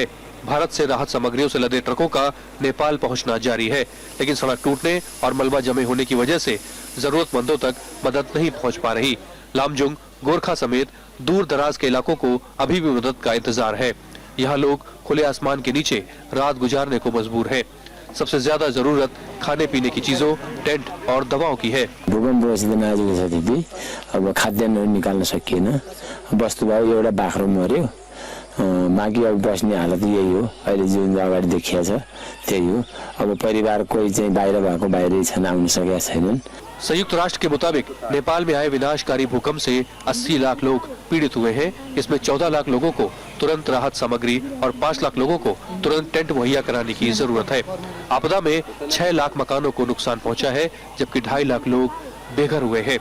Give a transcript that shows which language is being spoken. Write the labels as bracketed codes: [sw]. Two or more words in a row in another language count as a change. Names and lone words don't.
[hi] भारत से राहत सामग्रियों से लदे ट्रकों का नेपाल पहुंचना जारी है, लेकिन सड़क टूटने और मलबा जमे होने की वजह से जरूरतमंदों तक मदद नहीं पहुंच पा रही। लामजुंग, गोरखा समेत दूर दराज के इलाकों को अभी भी मदद का इंतजार है। यहाँ लोग खुले आसमान के नीचे रात गुजारने को मजबूर है। सबसे ज्यादा जरूरत खाने पीने की चीजों, टेंट और दवाओं की है। [ne] अब खाद्यान्न निकाल्न सकिएन, वस्तुभाव एउटा बाख्रो मर्यो, बाँकी अब बस्ने हालत यही हो। अहिले जुन अगाडि देखिया छ त्यही हो। अब परिवार कोही चाहिँ बाहिर भएको बाहिरै छन्, आउन सकेका छैनन्। [hi] संयुक्त राष्ट्र के मुताबिक नेपाल में आए विनाशकारी भूकंप से 80 लाख लोग पीड़ित हुए हैं। इसमें 14 लाख लोगों को तुरंत राहत सामग्री और 5 लाख लोगों को तुरंत टेंट मुहैया कराने की जरूरत है। आपदा में 6 लाख मकानों को नुकसान पहुंचा है, जबकि 2.5 लाख लोग बेघर हुए हैं।